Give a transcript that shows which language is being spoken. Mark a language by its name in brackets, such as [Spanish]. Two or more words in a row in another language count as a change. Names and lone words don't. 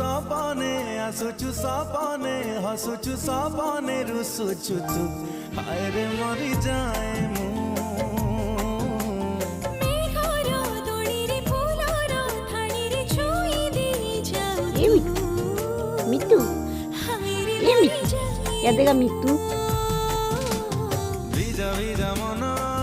[Odia] ସପନେ ଆସୁଛୁ ସପନେ ହସୁଛୁ ସପନେ ରୁଷୁଛୁ ତୁ ହାୟରେ ମରିଯାଏ ମୁଁ [Bangla] মিতু এ মিতু এদিকে মিতু ভিজা ভিজা মন